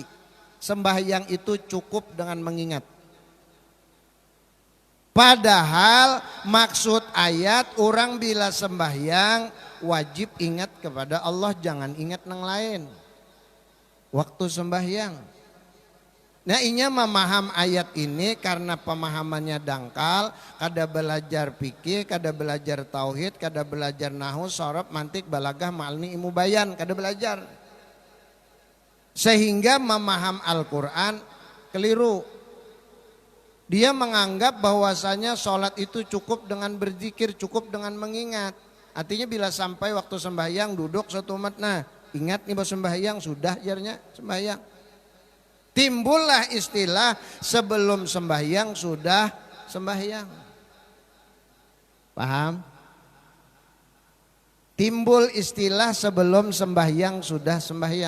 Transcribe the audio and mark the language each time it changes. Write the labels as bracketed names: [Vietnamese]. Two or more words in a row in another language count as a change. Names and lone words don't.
[Indonesian] Sembahyang itu cukup dengan mengingat. Padahal maksud ayat orang bila sembahyang wajib ingat kepada Allah, jangan ingat nang lain. Waktu sembahyang. [Banjar] Nah inya memaham ayat ini karena pemahamannya dangkal, kada belajar fikih, kada belajar tauhid, kada belajar nahwu, sorof, mantik, balagah, ma'alni, ilmu bayan, kada belajar. [Indonesian] Sehingga memaham Al-Quran keliru. Dia menganggap bahwasanya sholat itu cukup dengan berzikir, cukup dengan mengingat. Artinya bila sampai waktu sembahyang duduk satu umat, nah ingat nih bahwa sembahyang sudah jarnya sembahyang. Timbullah istilah sebelum sembahyang sudah sembahyang. Paham? Timbul istilah sebelum sembahyang sudah sembahyang.